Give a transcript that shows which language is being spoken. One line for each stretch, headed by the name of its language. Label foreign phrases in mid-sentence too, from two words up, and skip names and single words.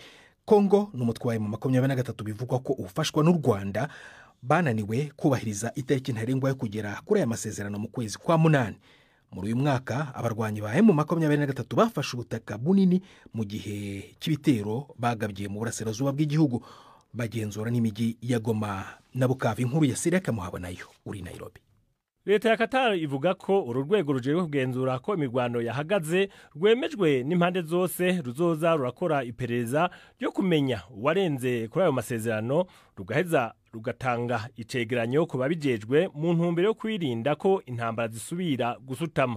Kinyarwanda: Kongo n'umutwe wa M23 bivugwa ko ufashwa n'u Rwanda bananiwe kubahiriza itariki ntarengwa yo kugera kuri aya masezerano mu kwezi kwa munani. Muri uyu mwaka abarwanyi ba M23 bafashe ubutaka bunini mu gihe cy'ibitero bagabye mu burasirazuba bw'igihugu bagenzura n'imijyi ya Goma na Bukavu. Inkuru ya Sireka Muhabonayo uri Nairobi.
Rundi: Leta ya Qatar ivuga ko uru rwego rujejwe kugenzura ko imirwano yahagaze rwemejwe n'impande zose ruzoza rurakora iperereza ryo kumenya uwarenze kuri ayo masezerano rugaheza rugatanga icegeranyo ku babijejwe mu ntumbero yo kwirinda ko intambara zisubira gusutama.